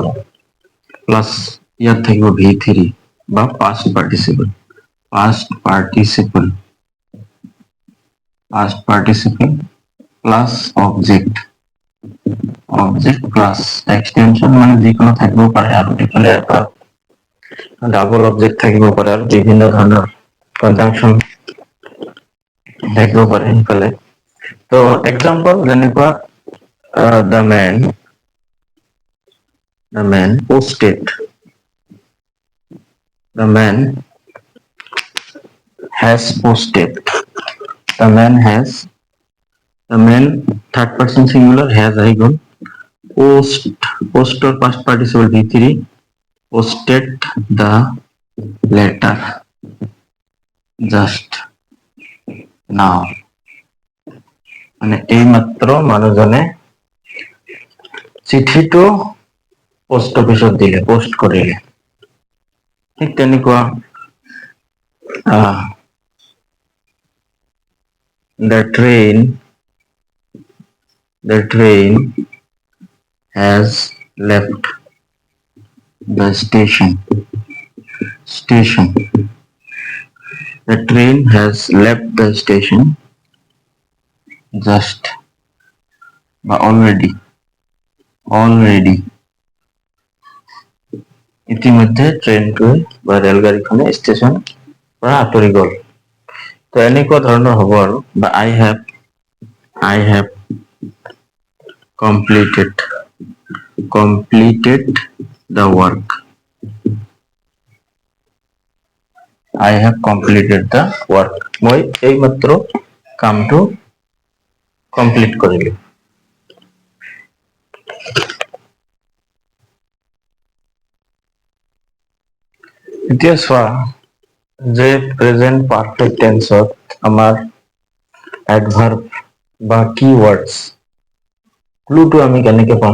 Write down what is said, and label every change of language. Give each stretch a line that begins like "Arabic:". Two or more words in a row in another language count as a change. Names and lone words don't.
Assamese: প্লাছ ইয়াত থাকিব V3 বা
English: past participle, past participle, past participle plus object, object plus extension,
Assamese: মানে যিকোনো থাকিব পাৰে, আৰু এইফালে এটা
English: double object
Assamese: থাকিব পাৰে, আৰু বিভিন্ন ধৰণৰ কনজাংচন থাকিব পাৰে সেইফালে। তো এক্সাম্পল যেনেকুৱা
English: the man posted, the man has posted, the man has, the man third person singular, has
Assamese: আহি গ'ল,
English: post, postৰ past participle V3, posted the letter just now,
Assamese: মানে এইমাত্ৰ মানুহজনে চিঠিটো পোষ্ট অফিচত দিলে, পোষ্ট কৰিলে। ঠিক তেনেকুৱা
English: the train has left the station, the train has left the station just বা already
Assamese: ইতিমধ্যে ট্ৰেইনটোৱে বা ৰেলগাড়ীখনে ষ্টেচন পৰা আঁতৰি গ'ল। তো এনেকুৱা ধৰণৰ হ'ব আৰু, বা
English: I have completed the work, I have completed the work,
Assamese: মই এইমাত্ৰ কামটো কমপ্লিট কৰিলো। এতিয়া চোৱা যে
English: present perfect tense
Assamese: আমাৰ এডভাৰ্ব বা
English: keywords clue
Assamese: আমি কেনেকে পাম?